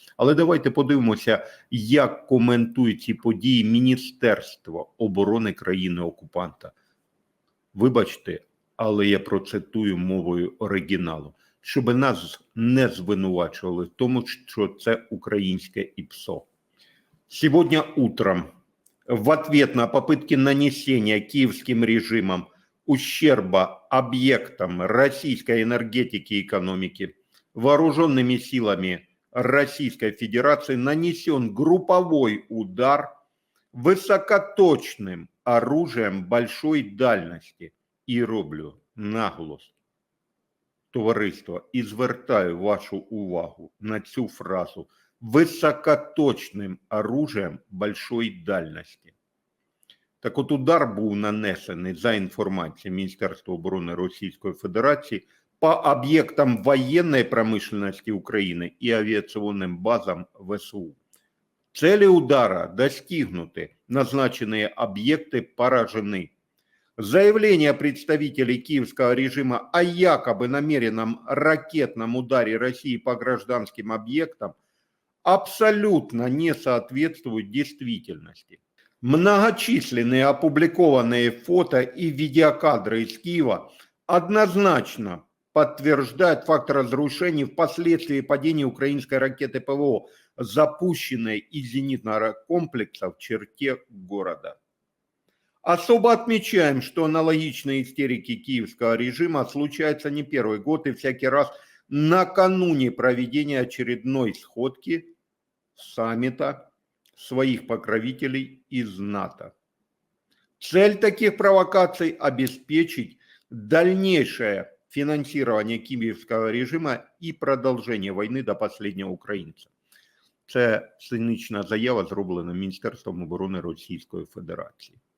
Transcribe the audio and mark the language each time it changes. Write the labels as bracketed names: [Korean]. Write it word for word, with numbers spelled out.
[Ukrainian] Але давайте подивимося, як коментують ці події Міністерство оборони країни-окупанта. Вибачте, але я процитую мовою оригіналу, щоб нас не звинувачували в тому, що це українське ІПСО. [Russian] Сегодня утром в ответ на попытки нанесения киевским режимом ущерба объектам российской энергетики и экономики вооруженными силами Российской Федерации нанесен групповой удар высокоточным оружием большой дальности. [Ukrainian] І роблю наголос, товариство, і звертаю вашу увагу на цю фразу «високоточним оружием большої дальності». Так от удар був нанесений, за інформацією Міністерства оборони Російської Федерації, по об'єктам воєнної промисловості України і авіаційним базам ВСУ. Цілі удара достигнуті, назначені об'єкти поражені. [Russian] Заявление представителей киевского режима о якобы намеренном ракетном ударе России по гражданским объектам абсолютно не соответствует действительности. Многочисленные опубликованные фото и видеокадры из Киева однозначно подтверждают факт разрушений впоследствии падения украинской ракеты ПВО, запущенной из зенитного комплекса в черте города. Особо отмечаем, что аналогичные истерики киевского режима случаются не первый год и всякий раз накануне проведения очередной сходки саммита своих покровителей из НАТО. Цель таких провокаций – обеспечить дальнейшее [Ukrainian] фінансування київського режиму і продовження війни до останнього українця. Це цинічна заява, зроблена Міністерством оборони Російської Федерації.